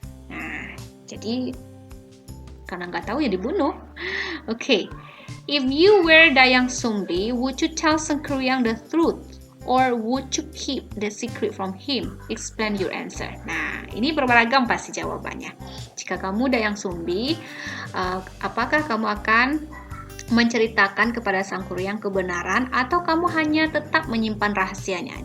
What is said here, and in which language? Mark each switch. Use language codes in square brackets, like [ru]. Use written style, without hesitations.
[id] Nah, jadi karena nggak tahu ya dibunuh. [en] If you were Dayang Sumbi, would you tell Sengkuriang the truth Or would you keep the secret from him? Explain your answer. [id] Nah, ini beragam pasti jawabannya. Jika kamu Dayang Sumbi, apakah kamu akan menceritakan kepada Sang Kuryang kebenaran atau kamu hanya tetap menyimpan rahasianya?